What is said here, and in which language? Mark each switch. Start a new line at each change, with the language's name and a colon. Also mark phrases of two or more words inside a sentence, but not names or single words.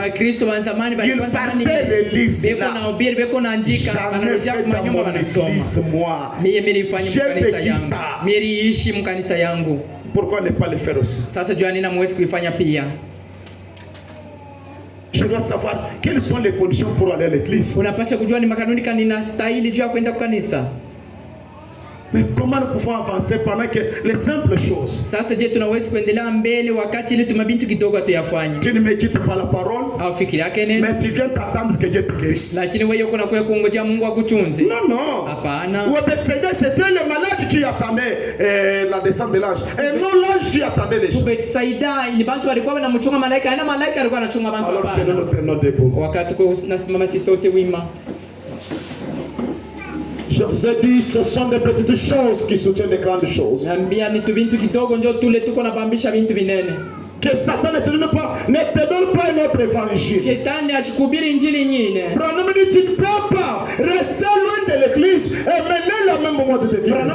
French: Ils partaient de lire cela. Jamais fait dans mon église, moi. J'ai vécu ça. Pourquoi ne pas le faire aussi? je dois savoir quelles sont les conditions pour aller à l'église.
Swahili: Unapaswa kujua ni makanuni gani ninastahili juu ya kwenda kanisa.
French: Mais comment nous pouvons avancer pendant que les simples choses?
Swahili: Sasa je, tunaweza kuendelea mbele wakati ile tumabintu kidogo tuyafanye?
French: Tu ne médites pas la parole.
Swahili: Au fikiri yake nini?
French: Mais tu viens t'attendre que Dieu te guérisse.
Swahili: Lakini wewe uko na kwa kungojea Mungu akutunze.
French: Non, non.
Swahili: Hapana.
French: Au Bethsaïda, c'était le malade qui attendait la descente de l'ange. Et non l'ange qui attendait les gens.
Swahili: Bethsaïda ni bantu walikuwa wanamchunga malaika, na malaika alikuwa anachunga bantu hapana.
French: Alors que nous tenons debout.
Swahili: Wakati tunasimama sisi sote wima.
French: Je vous ai dit, ce sont des petites choses qui soutiennent les grandes choses. Que Satan ne te donne pas un autre évangile. Branham dit, tu ne peux pas rester loin de l'église et mener le même mode de vie.